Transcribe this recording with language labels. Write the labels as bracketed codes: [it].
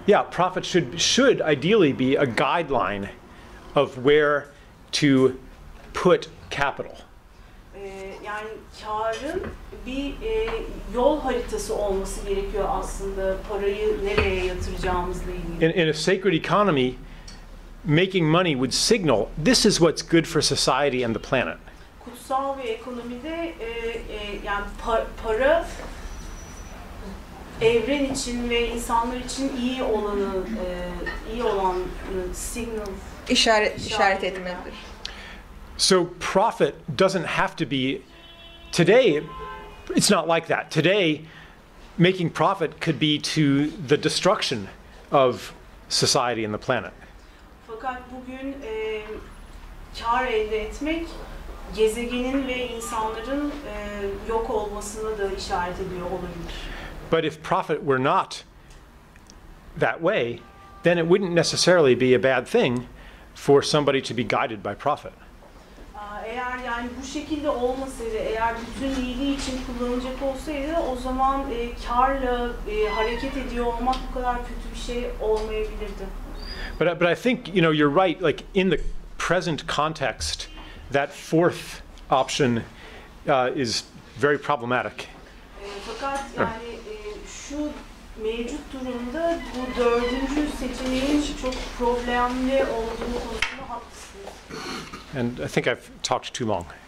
[en] Profit should ideally be a guideline of where to put capital. [tr] Yani karın bir yol haritası olması gerekiyor aslında parayı nereye yatıracağımızla ilgili. [en] In a sacred economy, making money would signal this is what's good for society and the planet. [tr] Kutsal ve ekonomide yani para evren için ve insanlar için iyi olan signal İşaret etmelidir. [en] So profit doesn't have to be, today, it's not like that. Today, making profit could be to the destruction of society and the planet. [tr] Fakat bugün kar elde etmek gezegenin ve insanların yok olmasına da işaret ediyor olabilir. [en] But if profit were not that way, then it wouldn't necessarily be a bad thing for somebody to be guided by profit. [tr] Eğer yani bu şekilde olmasaydı, eğer bütün iyiliği için kullanılacak olsaydı o zaman karla hareket ediyor olmak bu kadar kötü bir şey olmayabilirdi. [en] But I think you're right. Like in the present context, that fourth option is very problematic. [tr] Fakat yani şu mevcut durumda bu dördüncü seçeneğin çok problemli olduğu konusunda haklısınız. [en] And I think I've talked too long.